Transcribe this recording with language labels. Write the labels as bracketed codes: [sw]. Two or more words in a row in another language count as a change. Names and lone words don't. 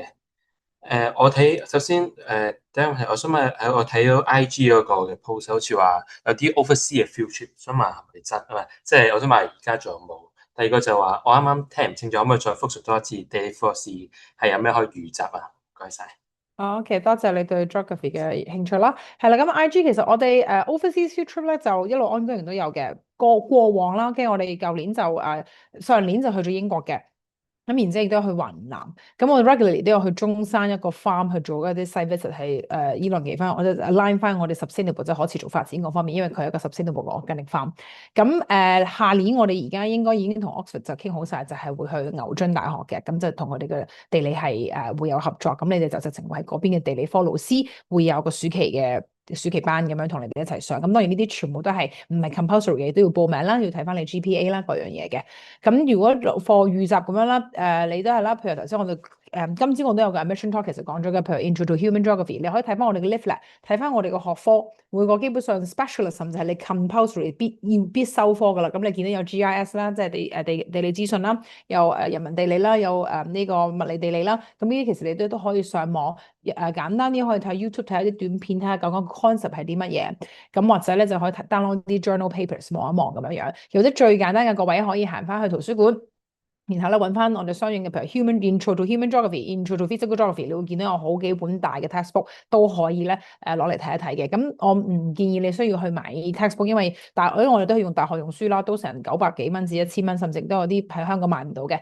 [yue] 我睇首先第一個問題，我想問我睇到 IG 嗰個嘅 post 好似話有啲 overseas 嘅 [en] field trip， [yue] 想問下係咪真啊？即係我想問而家仲有冇？第二個就話我啱啱聽唔清楚，可唔可以再複述多一次地理課時係有咩可以預習啊？唔該晒。 OK，多謝你對 geography 嘅興趣啦。係啦，咁 IG 其實我哋 [en] overseas field trip [yue] 咧就一路 ongoing 都有嘅。過往啦，跟住我哋舊年就上年就去咗英國嘅。咁然之後亦都去雲南，咁我 regularly 都有去中山一個 farm 去做一啲 [en] site visit， [yue] 係依兩期翻，我就 align 翻我哋 sustainable 即係可持續發展嗰方面，因為佢係一個 sustainable 嘅 [en] organic farm。 [yue] 咁下年我哋而家應該已經同 Oxford 就傾好晒，就係會去牛津大學嘅，咁就同佢哋嘅地理系會有合作。咁你哋就直情喺嗰邊嘅地理科老師會有個暑期班咁樣同你哋一齊上。咁當然呢啲全部都係唔係 compulsory 嘅，都要報名啦，要睇翻你 GPA 啦，各樣嘢嘅。咁如果課預習咁樣啦，你都係啦，譬如頭先我哋今朝我都有個 [en] admission talk [yue] 其實講咗嘅，譬如 Intro to Human Geography，你可以睇翻我哋嘅 leaflet，睇翻我哋嘅學科，每個基本上 specialism 就係你 compulsory 必修科噶啦。咁你見到有 GIS 啦，即係地理資訊啦，有人文地理啦，有呢個物理地理啦。咁呢啲其實你都可以上網簡單啲可以睇 YouTube 睇一啲短片，睇下究竟個 concept 係啲乜嘢。咁或者咧就可以 download 啲 [en] journal papers [yue] 望一望咁樣樣。或者最簡單嘅各位可以行翻去圖書館。然後咧揾翻我哋相應嘅，譬如 Intro to Human Geography、Intro to Physical Geography，你會見到有好幾本大嘅 textbook 都可以咧攞嚟睇一睇嘅。咁我唔建議你需要去買 textbook，因為我哋都係用大學用書啦，都成900幾蚊至1000蚊，甚至都有啲喺香港買唔到嘅。